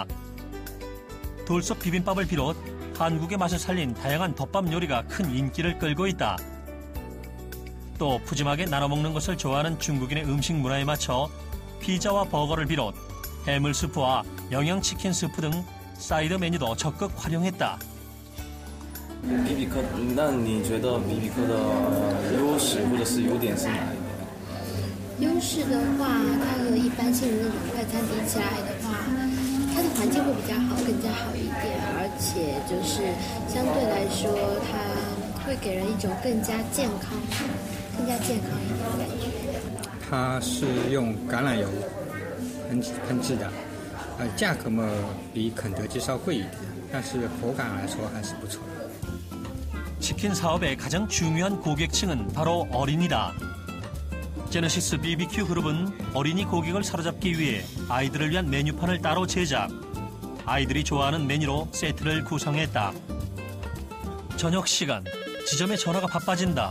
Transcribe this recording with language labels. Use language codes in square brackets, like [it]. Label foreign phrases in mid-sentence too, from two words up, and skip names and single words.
[ko] 돌솥 비빔밥을 비롯 한국의 맛을 살린 다양한 덮밥 요리가 큰 인기를 끌고 있다. 또 푸짐하게 나눠 먹는 것을 좋아하는 중국인의 음식 문화에 맞춰 피자와 버거를 비롯 해물 스프와 영양 치킨 스프 등 사이드 메뉴도 적극 활용했다. [zh] BB 科，那你觉得 BB科的优势或者是优点是哪一个？优势的话，它和一般性的那种快餐比起来的话，它的环境会比较好，更加好一点，而且就是相对来说，它会给人一种更加健康一点的感觉。它是用橄榄油烹制的，价格嘛比肯德基稍贵一点，但是口感来说还是不错。 [ko] 치킨 사업의 가장 중요한 고객층은 바로 어린이다. 제너시스 BBQ 그룹은 어린이 고객을 사로잡기 위해 아이들을 위한 메뉴판을 따로 제작. 아이들이 좋아하는 메뉴로 세트를 구성했다. 저녁 시간, 지점의 전화가 바빠진다.